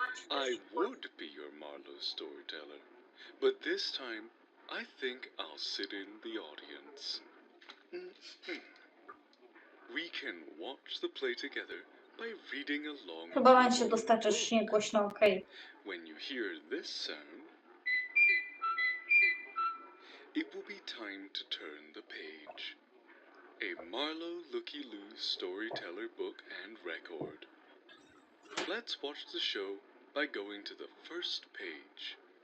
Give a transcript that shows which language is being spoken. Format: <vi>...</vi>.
<en>I would be your Marlowe storyteller, but this time I think I'll sit in the audience. We can watch the play together by reading along.</en> <pl>chyba macie dostatecznie głośno, okej.</pl> <en>When you hear this sound, it will be time to turn the page. A Marlowe Looky Loo storyteller book and record. Let's watch the show by going to the first page.</en>